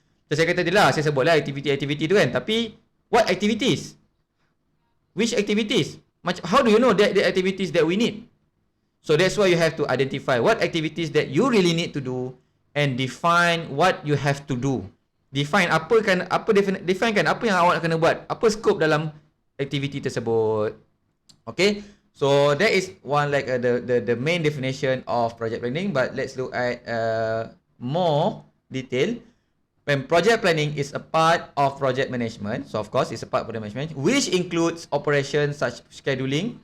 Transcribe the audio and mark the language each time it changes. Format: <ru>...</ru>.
<ms>So saya kata dia lah, saya sebutlah aktiviti-aktiviti tu kan. Tapi</ms> <en>what activities? Which activities? How do you know that the activities that we need? So that's why you have to identify what activities that you really need to do and define what you have to do.</en> <ms>Define apa yang awak nak kena buat. Apa scope dalam aktiviti tersebut. Okay?</ms> <en>So that is one like the main definition of project planning, but let's look at more detail. When project planning is a part of project management, so of course it's a part of project management, which includes operations such scheduling.</en>